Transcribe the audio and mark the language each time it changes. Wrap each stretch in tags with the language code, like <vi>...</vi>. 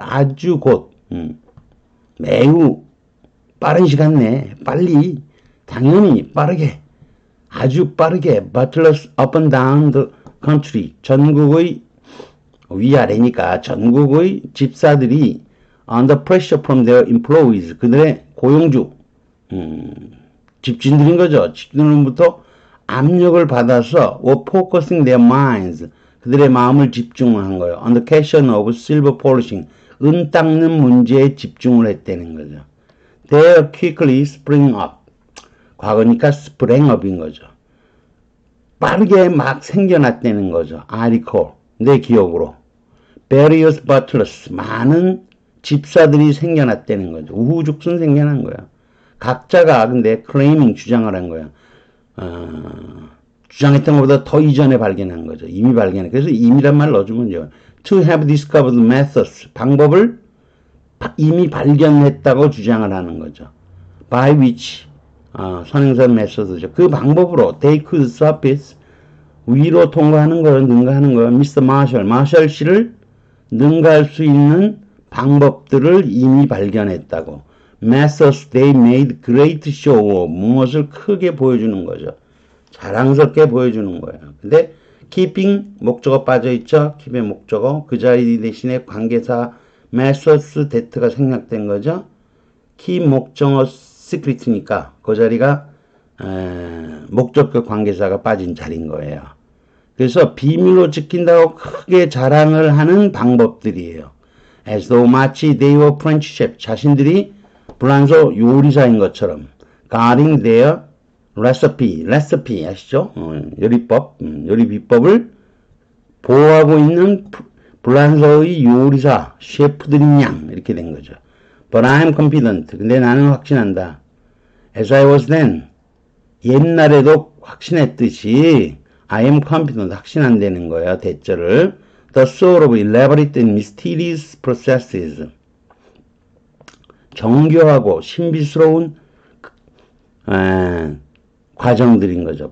<ko>아주 곧 매우 빠른 시간 내에 빨리 당연히 빠르게 아주 빠르게</ko> <en>butlers up and down the country</en> <ko>전국의 위아래니까 전국의 집사들이</ko> <en>under pressure from their employees.</en> <ko>그들의 고용주, 집주인들인 거죠. 집주인으로부터 압력을 받아서</ko> <en>were focusing their minds.</en> <ko>그들의 마음을 집중한 거예요.</ko> <en>on the question of silver polishing.</en> <ko>은 닦는 문제에 집중을 했다는 거죠.</ko> <en>They quickly sprang up.</en> <ko>과거니까</ko> <en>sprang up</en> <ko>인 거죠. 빠르게 막 생겨났다는 거죠.</ko> <en>I recall.</en> <ko>내 기억으로.</ko> <en>various butlers.</en> <ko>많은 집사들이 생겨났다는 거죠. 우후죽순 생겨난 거야. 각자가 근데 claiming 주장을 한 거야. 주장했던 것보다 더 이전에 발견한 거죠. 이미 발견해. 그래서 이미란 말 넣어주면 돼요.</ko> <en>To have discovered methods.</en> <ko>방법을 이미 발견했다고 주장을 하는 거죠.</ko> <en>By which.</en> <ko>선행사 메소드죠. 그 방법으로</ko> <en>they could surface.</en> <ko>위로 통과하는 걸 능가하는 거예요.</ko> <en>Mr. Marshall.</en> <ko>마셜 씨를 능가할 수 있는 방법들을 이미 발견했다고.</ko> <en>Methods they made great show of.</en> <ko>무엇을 크게 보여주는 거죠. 자랑스럽게 보여주는 거예요. 근데 keeping 목적어 빠져있죠. keep의 목적어. 그 자리 대신에 관계사 methods that가 생략된 거죠. keep 목적어 secret니까 그 자리가 목적격 관계사가 빠진 자리인 거예요. 그래서 비밀로 지킨다고 크게 자랑을 하는 방법들이에요.</ko> <en>As though</en> <ko>마치</ko> <en>they were French chef.</en> <ko>자신들이 불란서 요리사인 것처럼</ko> <en>guarding their recipe</en> <ko>아시죠? 요리법, 요리 비법을 보호하고 있는 불란서의 요리사, 셰프들인 양 이렇게 된 거죠.</ko> <en>But I am confident.</en> <ko>근데 나는 확신한다.</ko> <en>As I was then.</en> <ko>옛날에도 확신했듯이</ko> <en>I am confident.</en> <ko>확신한다는 거예요. 대절을.</ko> <en>The sort of elaborate and mysterious processes.</en> <ko>정교하고 신비스러운 과정들인 거죠.</ko>